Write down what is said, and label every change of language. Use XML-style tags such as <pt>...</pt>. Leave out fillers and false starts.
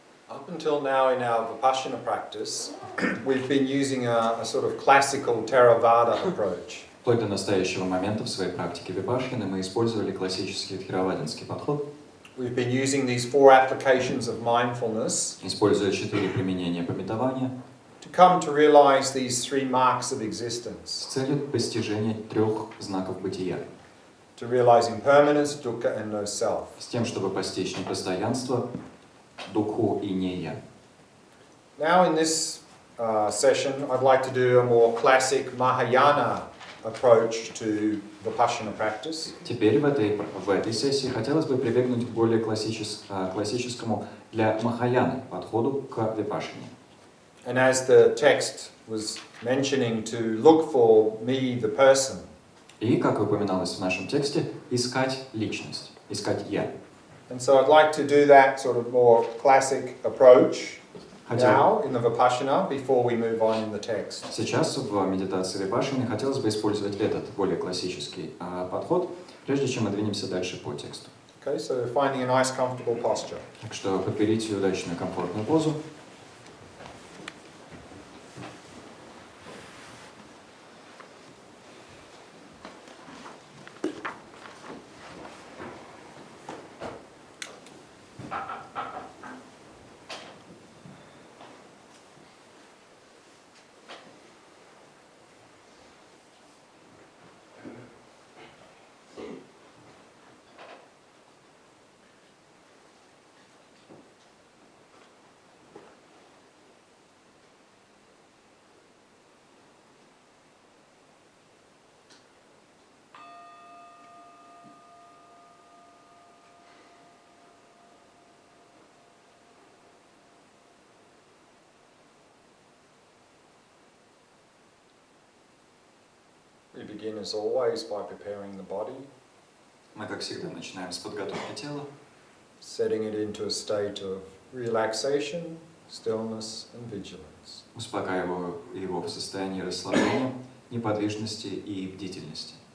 <en>Up until now in our Vipassana practice, we've been using a sort of classical Theravada approach.</en> <ru>Вплоть до настоящего момента в своей практике випашшаны мы использовали классический theravadinский подход,</ru> <en>We've been using these 4 applications of mindfulness</en> <ru>используя 4 применения памятования</ru> <en>to come to realize these 3 marks of existence.</en> <ru>с целью постижения 3 знаков бытия,</ru> <en>To realize impermanence, dukkha and no self.</en> <ru>с тем, чтобы постичь непостоянство, духу и нея.</ru> <en>Now in this session, I'd like to do a more classic Mahayana approach to Vipassana practice.</en> <ru>Теперь в этой сессии хотелось бы прибегнуть к более классическому для Махаяны подходу к випашшане.</ru> <en>And as the text was mentioning, to look for me, the person.</en> <ru>И, как упоминалось в нашем тексте, искать личность, искать «я».</ru> <en>And so I'd like to do that sort of more classic approach now in the Vipassana before we move on in the text.</en> <ru>Сейчас в медитации випашшаны хотелось бы использовать этот более классический подход, прежде чем мы двинемся дальше по тексту.</ru> <en>Okay, so finding a nice comfortable posture.</en> <ru>Так что подберите удачную комфортную позу.</ru> <en>We begin as always by preparing the body,</en> <ru>Мы, как всегда, начинаем с подготовки тела,</ru> <en>setting it into a state of relaxation, stillness and vigilance.</en> <ru>успокаивая его в состоянии расслабления, неподвижности и бдительности.</ru>